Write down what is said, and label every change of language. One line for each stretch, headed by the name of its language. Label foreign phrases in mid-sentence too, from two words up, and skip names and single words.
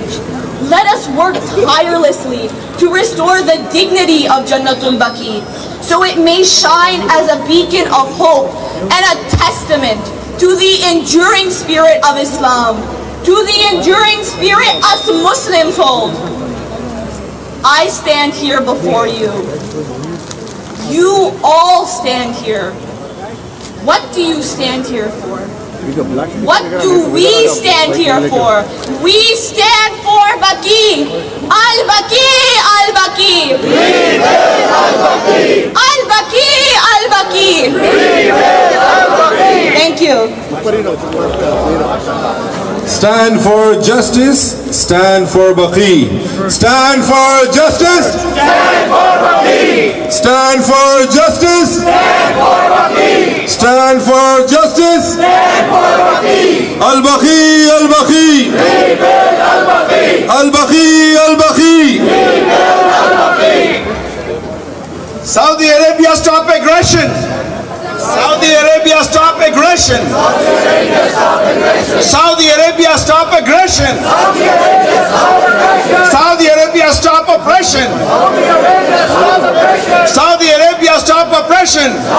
English: Let us work tirelessly to restore the dignity of Jannatul Baqee, so it may shine as a beacon of hope and a testament to the enduring spirit of Islam, to the enduring spirit us Muslims hold. I stand here before you. You all stand here. What do you stand here for? What do we stand here for? We stand for Baqee. Al-Baqee, Al-Baqee. Rebuild Al-Baqee! Al-Baqee, Al-Baqee. Rebuild Al-Baqee! Thank you. Stand for justice, stand for Baqee. Stand for justice, Stand for Baqee! stand for for justice. Stand for Baqee. Stand for justice. Stand for Baqee. Al-Baqee, Al-Baqee. Rebuild Al-Baqee. Al-Baqee, Al-Baqee. Rebuild Al-Baqee. Saudi Arabia, stop aggression. Saudi Arabia, stop aggression. Saudi Arabia, stop aggression. Saudi Arabia, stop oppression. Saudi Arabia, stop oppression.